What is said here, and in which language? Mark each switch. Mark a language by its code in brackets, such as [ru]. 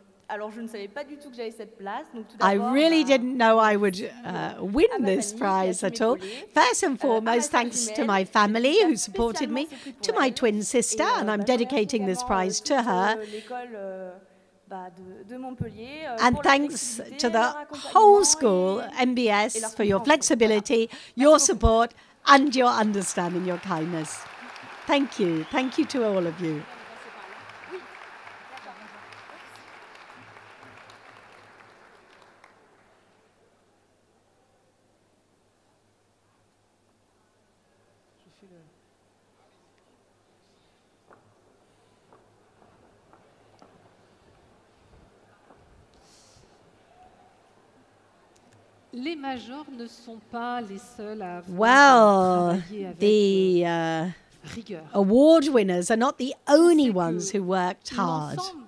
[fr] Alors, je ne savais pas du tout que j'avais cette place. Donc, tout [en] I really didn't know I would win this prize at all. First and foremost, thanks to my family who supported me, to my twin sister, and I'm dedicating this prize to her. And thanks to the whole school, MBS, for your flexibility, your support, and your understanding, your kindness. Thank you. Thank you to all of you. [fr] Les majors ne sont pas les seuls à [en] Well, [fr] travailler avec [en] the [fr] rigueur. [en] award winners are not the only ones who worked hard.